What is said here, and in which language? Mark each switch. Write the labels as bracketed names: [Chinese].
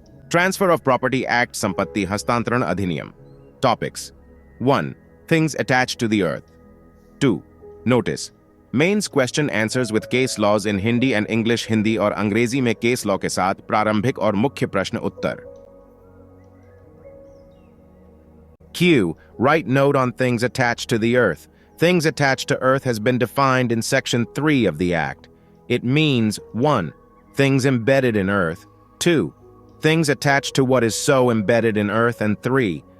[English] Transfer of Property Act [Hindi] संपत्ति हस्तांतरण अधिनियम. [English] Topics. 1. Things attached to the earth. 2. Notice. Mains question answers with case laws in Hindi and English. [Hindi] Hindi और अंग्रेजी में case law के साथ प्रारंभिक और मुख्य प्रश्न उत्तर. [English] Q. Write note on things attached to the earth. Things attached to earth has been defined in Section 3 of the Act. It means 1. Things embedded in earth. 2. Things attached to what is so embedded in earth. And 3.